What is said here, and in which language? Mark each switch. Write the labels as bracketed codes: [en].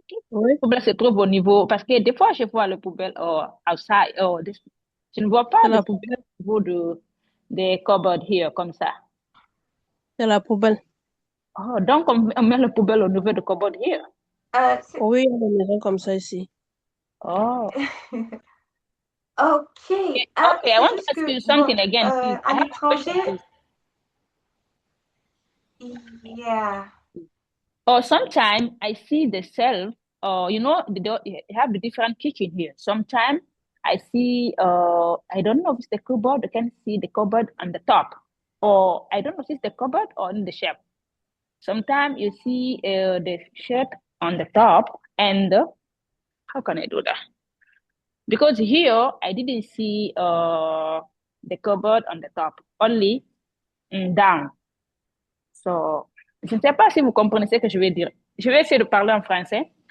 [fr] La poubelle se trouve au niveau, parce que des fois, je vois la poubelle [en] outside, [fr] je ne vois pas la poubelle au niveau des [en] cupboards here, [fr] comme ça. C'est la poubelle. Oh, donc on met la poubelle au niveau de [en] cupboard here. [fr] Oui, il y a des maisons comme ça ici. Oh. [en] Okay. Okay, I want to ask you something again, please. I [fr] Un [en] have a question, [fr] étranger. [en] please. Yeah. Or sometimes I see the shelf, you have the different kitchen here. Sometimes I see, I don't know if it's the cupboard, I can see the cupboard on the top. Or I don't know if it's the cupboard or in the shelf. Sometimes you see the shelf on the top and how can I do that? Because here I didn't see the cupboard on the top, only down. [fr] So, je ne sais pas si vous comprenez ce que je vais dire. Je vais essayer de parler en français.